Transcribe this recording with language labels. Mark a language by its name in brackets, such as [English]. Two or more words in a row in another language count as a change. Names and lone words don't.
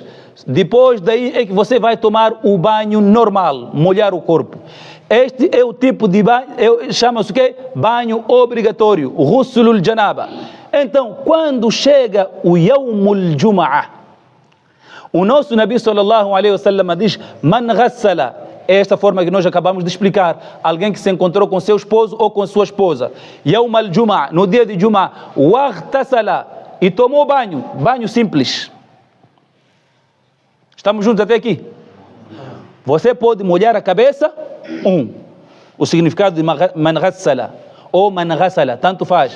[Portuguese] Depois daí é que você vai tomar o banho normal, molhar o corpo. Este é o tipo de banho, chama-se o quê? Banho obrigatório, o [Arabic] غسل الجنابة. [Portuguese] Então, quando chega o [Arabic] يوم الجمعة, [Portuguese] o nosso Nabi [Arabic] صلى الله عليه وسلم [Portuguese] diz: [Arabic] من غسل. [Portuguese] É esta forma que nós acabamos de explicar. Alguém que se encontrou com seu esposo ou com sua esposa. [Arabic] يوم الجمعة, [Portuguese] no dia de Jum'ah. Waghtasala, e tomou banho. Banho simples. Estamos juntos até aqui? Você pode molhar a cabeça. O significado de [Arabic] من غسل [Portuguese] ou [Arabic] من غسل, [Portuguese] tanto faz.